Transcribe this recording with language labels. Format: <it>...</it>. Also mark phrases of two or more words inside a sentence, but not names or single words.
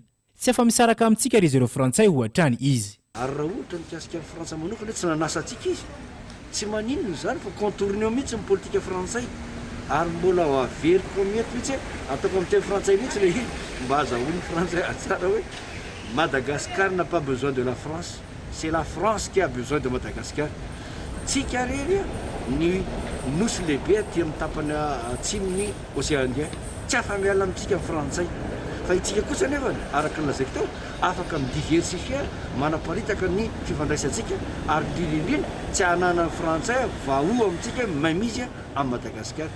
<mg>Tsy afa-misaraka amintsika ry zareo frantsay ho hatrany izy. Ary raha ohatra mikasika amin'ny Frantsa manokana tsy nanasa antsika izy. Tsy maninona zany fa contourné mihitsy ny politika frantsay ary mbola averiko mety mihitsy ataoko amin'ny teny frantsay mihitsy le mba azahoany frantsay atsara hoe</mg> <fr>Madagascar n'a pas besoin de la France, c'est la France qui a besoin de Madagascar.</fr> <mg>Tsika rery ny nosy lehibe aty amin'ny tapany atsimony océan Indien tsy afa-miala amintsika amin'ny frantsay fa itsika kosa nefa araka nylazaiko teo afaka midiversifier manaparitaka ny fifandraisantsika ary indrindrindrindra tsy hanana ny frantsay vahoa amintsika mamizy amin'ny Madagascar.</mg>